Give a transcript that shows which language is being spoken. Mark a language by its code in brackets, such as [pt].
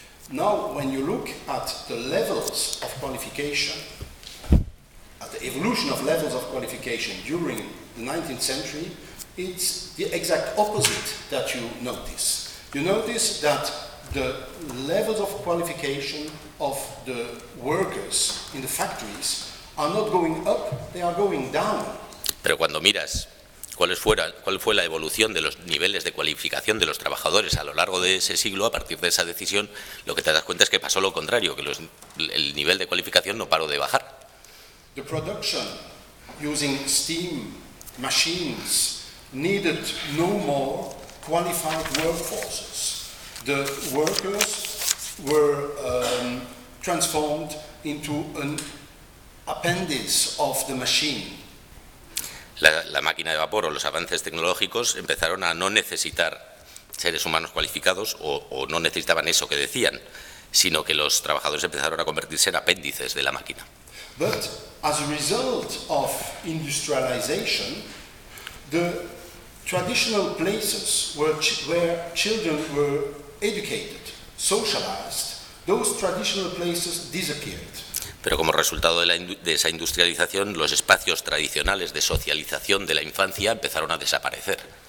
[en] Now, when you look at the levels of qualification, at the evolution of levels of qualification during the 19th century, it's the exact opposite that you notice. You notice that the levels of qualification of the workers in the factories are not going up, they are going down. [es] Pero cuando miras cuál fue la evolución de los niveles de cualificación de los trabajadores a lo largo de ese siglo, a partir de esa decisión, lo que te das cuenta es que pasó lo contrario, que el nivel de cualificación no paró de bajar. [en] The production using steam machines needed no more qualified workforces. The workers were transformed into an appendix of the machine. [es] La máquina de vapor o los avances tecnológicos empezaron a no necesitar seres humanos cualificados o no necesitaban eso que decían, sino que los trabajadores empezaron a convertirse en apéndices de la máquina. [en] But as a result of industrialization, the traditional places where children were educated, socialized, those traditional places disappeared. [es] Pero como resultado de esa industrialización, los espacios tradicionales de socialización de la infancia empezaron a desaparecer.